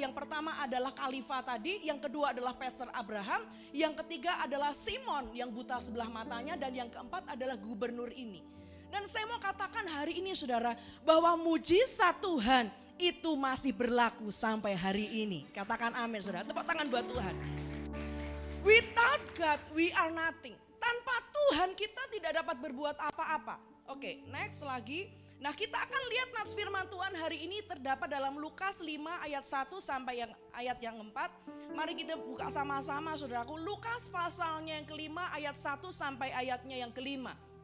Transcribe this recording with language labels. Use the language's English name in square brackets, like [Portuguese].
[Indonesian] Yang pertama adalah Khalifah tadi, yang kedua adalah Pastor Abraham, yang ketiga adalah Simon yang buta sebelah matanya, dan yang keempat adalah gubernur ini. Dan saya mau katakan hari ini, saudara, bahwa mujizat Tuhan itu masih berlaku sampai hari ini. Katakan amin, saudara. Tepuk tangan buat Tuhan. [English] Without God we are nothing. [Indonesian] Tanpa Tuhan kita tidak dapat berbuat apa-apa. Oke, next lagi. Nah, kita akan lihat nats firman Tuhan hari ini terdapat dalam Lukas 5 ayat 1 sampai ayat yang 4. Mari kita buka sama-sama, saudaraku. Lukas pasalnya yang kelima ayat 1 sampai ayatnya yang kelima.